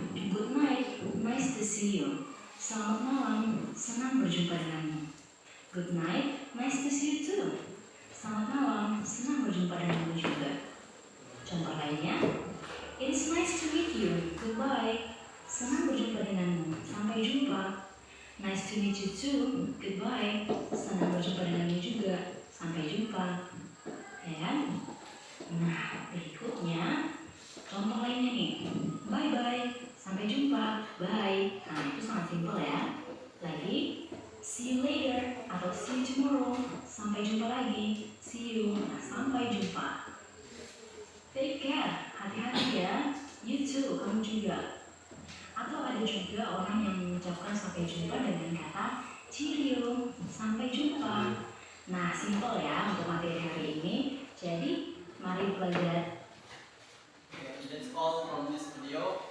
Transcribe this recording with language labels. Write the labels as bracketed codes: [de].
[en] Good night, nice to see you. [id] Selamat malam, senang berjumpa denganmu. [en] Good night, nice to see you too. [id] Selamat malam, senang berjumpa denganmu juga. Contoh lainnya, [en] it is nice to meet you. Goodbye. [id] Senang berjumpa denganmu. Sampai jumpa. [en] Nice to meet you too. Goodbye. [id] Senang berjumpa denganmu juga. Sampai jumpa. Ya kan? Nah, berikutnya contoh lainnya nih. [en] Bye bye. [id] Sampai jumpa. [en] Bye. [id] Nah, itu sangat simpel ya. Lagi, [en] see you later [id] atau [en] see you tomorrow. [id] Sampai jumpa lagi. [en] See you. [id] Nah, sampai jumpa. [en] Take care, [id] hati-hati ya. [en] You too, [id] kamu juga. Atau ada juga orang yang mengucapkan sampai jumpa dengan kata cheerio, sampai jumpa. Nah, simpel ya untuk materi hari ini. Jadi, mari belajar. [en] Okay, that's all from this video.